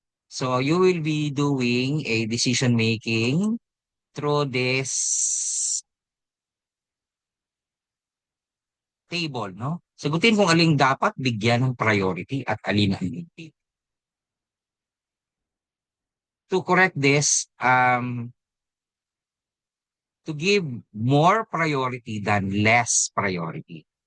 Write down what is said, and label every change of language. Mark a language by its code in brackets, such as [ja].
[en] So you will be doing a decision making through this table, no? [tl] Sagutin kung alin dapat bigyan ng priority at alin ang hindi. [en] To correct this, to give more priority than less priority.